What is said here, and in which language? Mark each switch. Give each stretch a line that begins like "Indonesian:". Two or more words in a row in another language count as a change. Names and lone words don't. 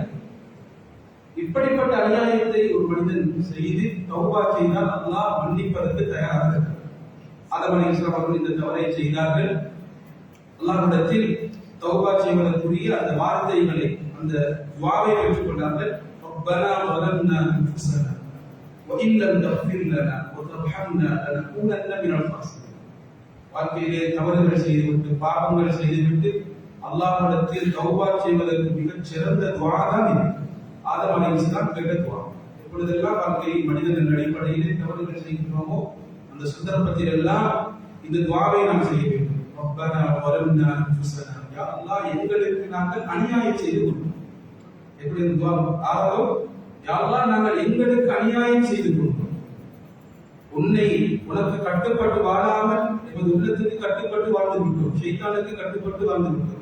Tamil: இப்படிப்பட்ட அநியாயத்தை ஒரு மனிதன் செய்து தௌபா செய்தால் அல்லாஹ் மன்னிப்பதற்கு தயாராக இருக்கிறார். ஆதம் அலைஹிஸ்ஸலாம் அவர்கள் இந்த தவறை செய்தார்கள். அல்லாஹ்விடத்தில் தௌபா செய்வதற்குரிய அந்த வார்த்தைகளை, அந்த துஆவை பெற்றுக் கொண்டார்கள்.
Arabic: ரப்பனா ظلمنا انفسنا وان لم تغفر لنا وترحمنا لنكونن من الخاسرين.
Tamil: வாழ்க்கையிலே தவறுகள் செய்துவிட்டு, பாவங்கள் செய்துவிட்டு அல்லாஹ்விடத்தில் தௌபா செய்வதற்கு மிகச் சிறந்த துஆ தான் இது. ஆதம் அலைஹிஸ்ஸலாம் கேட்ட துஆ. எப்பொழுதெல்லாம் வாழ்க்கையில் மனிதனின் அடிப்படையிலே தவறுகள் செய்கின்றோமோ அந்த சந்தர்ப்பத்தில் எல்லாம் இந்த துஆவை நாம் செய்ய வேண்டும்.
Arabic: ரப்பனா ظلمنا انفسنا,
Tamil: யா அல்லாஹ் எங்களுக்கு நாங்கள் அநியாயம் செய்து கொண்டோம். எப்படி இந்த துஆ ஆரம்பம், யா அல்லாஹ் நாங்கள் எங்களுக்கு அநியாயம் செய்து கொண்டோம், உனக்கு கட்டுப்பட்டு வாழாமல் எமது உள்ளத்துக்கு கட்டுப்பட்டு வாழ்ந்து விட்டோம், ஷைத்தானுக்கு கட்டுப்பட்டு வாழ்ந்து விட்டோம்.